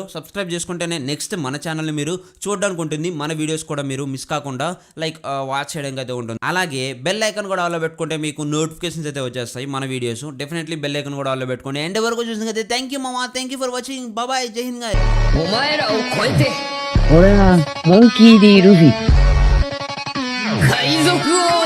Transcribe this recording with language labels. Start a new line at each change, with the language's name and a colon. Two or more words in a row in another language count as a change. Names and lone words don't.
Telugu: సబ్స్క్రైబ్ చేసుకుంటేనే నెక్స్ట్ మన ఛానల్ని మీరు చూడడానికి ఉంటుంది, మన వీడియోస్ కూడా మీరు మిస్ కాకుండా
English: like watch
Telugu: చేయడానికి అయితే ఉంటుంది. అలాగే
English: bell icon
Telugu: కూడా ఆన్లో పెట్టుకుంటే మీకు నోటిఫికేషన్స్ అయితే వచ్చేస్తాయి మన వీడియోస్.
English: definitely bell icon
Telugu: కూడా ఆన్లో పెట్టుకోండి. ఎండ్ వరకు చూసినట్లయితే
English: thank you
Telugu: మామా,
English: thank you for watching, bye,
Hindi: जय हिंद
Telugu: గాయ్స్.
Japanese: お前らを超えて俺はモンキー D ルフィ海賊王